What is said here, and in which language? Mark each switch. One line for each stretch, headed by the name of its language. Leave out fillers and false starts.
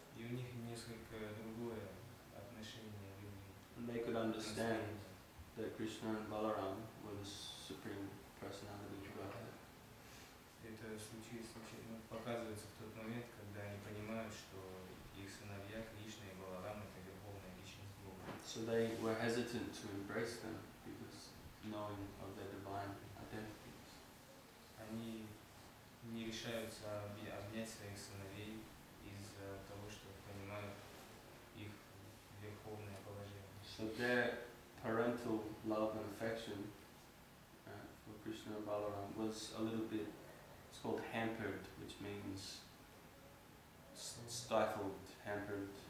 Russian: И у них несколько другое отношение любви.
English: And they could understand that Krishna and Balaram were the Supreme Personality of Godhead.
Russian: Это показывается в тот момент, когда они понимают, что их сыновья Кришна и Баларам это верховная личность Бога.
English: So they were hesitant to embrace them because knowing of their divine identities.
Russian: Они не решаются обнять своих сыновей из-за того, что понимают их верховное положение.
English: So their parental love and affection for Krishna and Balaram was a little bit, it's called hampered, which means stifled, hampered.